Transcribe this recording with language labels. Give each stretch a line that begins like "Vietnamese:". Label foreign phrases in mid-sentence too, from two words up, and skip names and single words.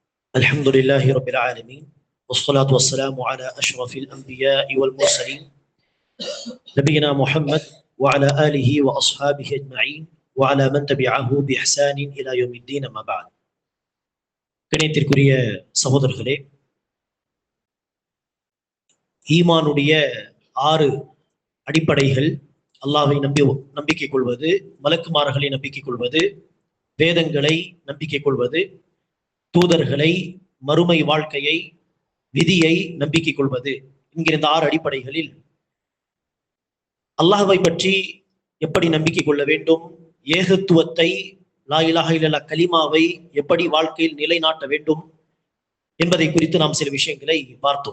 Arabic: الحمد لله رب العالمين والصلاة والسلام على أشرف الأنبياء والمرسلين نبينا محمد وعلى آله وأصحابه أجمعين وعلى من تبعه بإحسان إلى يوم الدين ما بعد
Tamil: கணியத்திற்குரிய சகோதரர்களே, ஈமானுடைய 6 அடிப்படைகள்: அல்லாஹ்வை நம்பிக்கை கொள்வது, மலக்குமார்களை நம்பிக்கை கொள்வது, வேதங்களை நம்பிக்கை கொள்வது, தூதர்களை, மறுமை வாழ்க்கையை, விதியை நம்பிக்கை கொள்வது என்கிற இந்த 6 அடிப்படைகளில் அல்லாஹ்வை பற்றி எப்படி நம்பிக்கை கொள்ள வேண்டும், ஏகத்துவத்தை,
Arabic: لا إله إلا الله
Tamil: கலிமாவை எப்படி வாழ்க்கையில் நிலைநாட்ட வேண்டும் என்பதை குறித்து நாம் சில விஷயங்களை பார்த்தோம்.